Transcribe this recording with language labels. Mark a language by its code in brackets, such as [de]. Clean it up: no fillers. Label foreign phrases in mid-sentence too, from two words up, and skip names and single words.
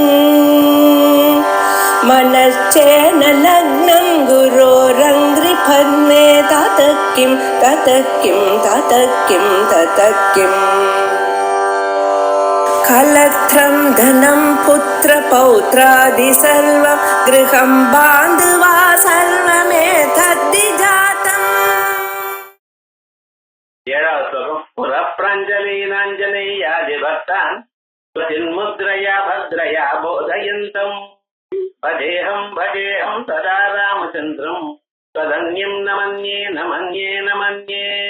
[sa] मनश्चेन लग्नं गुरोरङ्घ्रिपद्मे ततः किं कलत्रं धनं पुत्रपौत्रादि सर्वं गृहं बान्धवा सर्वमेतद्विजातम्. [ta] ஏழாவது ஸ்லோகம். [sa] पुरप्रञ्जलीनाञ्जनेयादिभक्तान् स्वचिन्मुद्रया भद्रया बोधयन्तम् भजेऽहं भजेऽहं सदा रामचन्द्रम् त्वदन्यं नमन्ये नमन्ये नमन्ये.